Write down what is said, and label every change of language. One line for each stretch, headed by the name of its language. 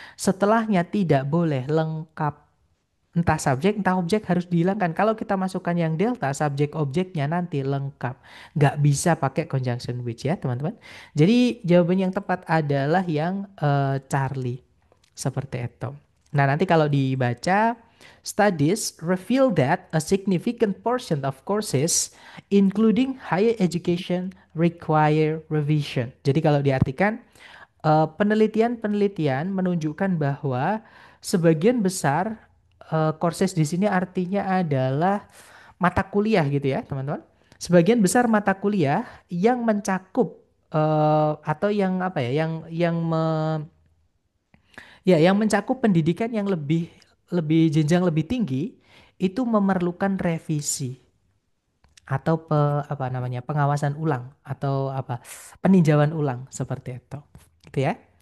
Indonesian: Setelahnya tidak boleh lengkap. Entah subjek, entah objek harus dihilangkan. Kalau kita masukkan yang delta, subjek objeknya nanti lengkap. Nggak bisa pakai conjunction which ya teman-teman. Jadi jawaban yang tepat adalah yang Charlie. Seperti itu. Nah, nanti kalau dibaca,
English: studies reveal that a significant portion of courses, including higher education, require revision.
Indonesian: Jadi kalau diartikan, penelitian-penelitian menunjukkan bahwa sebagian besar courses di sini artinya adalah mata kuliah gitu ya, teman-teman. Sebagian besar mata kuliah yang mencakup atau yang apa ya, yang mencakup pendidikan yang lebih lebih jenjang lebih tinggi itu memerlukan revisi atau apa namanya, pengawasan ulang atau apa, peninjauan ulang seperti itu. Gitu ya.